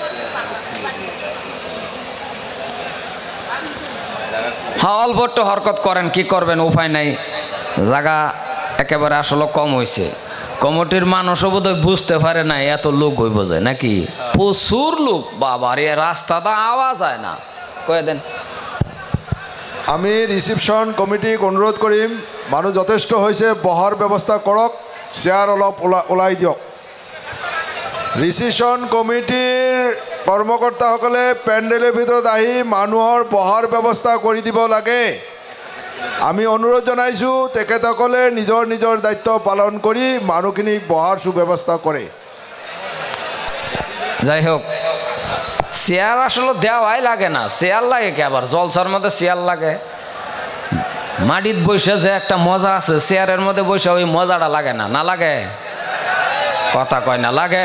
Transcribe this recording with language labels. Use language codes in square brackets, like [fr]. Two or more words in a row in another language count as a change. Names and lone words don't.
[bn] হ্যাঁ, অল্প একটু হরকত করেন, কি করবেন, উপায় নাই। জায়গা একেবারে আসলে কম হয়েছে। কমিটির মানুষও বোধহয় বুঝতে পারে না এত লোক হইব যায় নাকি, প্রচুর লোক। বাবার এ রাস্তাটা আওয়াজ হয় না, কয়ে দেন। [as] আমি রিসিপশন কমিটিক অনুরোধ কৰিম, মানুহ যথেষ্ট হৈছে, বহাৰ ব্যৱস্থা কৰক, চেয়াৰ অলপ ওলাই দিয়ক। ৰিসিপশন কমিটিৰ কৰ্মকৰ্তাসকলে পেণ্ডেলৰ ভিতৰত আহি মানুহৰ বহাৰ ব্যৱস্থা কৰি দিব লাগে। আমি অনুৰোধ জনাইছোঁ তেখেতসকলে নিজৰ নিজৰ দায়িত্ব পালন কৰি মানুহখিনিক বহাৰ সুব্যৱস্থা কৰে। [bn] যাই হোক, চেয়ার আসলে দেওয়াই লাগে না। চেয়ার লাগে কি আবার? জলসার মধ্যে চেয়ার লাগে? মাটিত বসে যে একটা মজা আছে, চেয়ারের মধ্যে বসে ওই মজাটা লাগে না? না লাগে? কথা কয় না লাগে?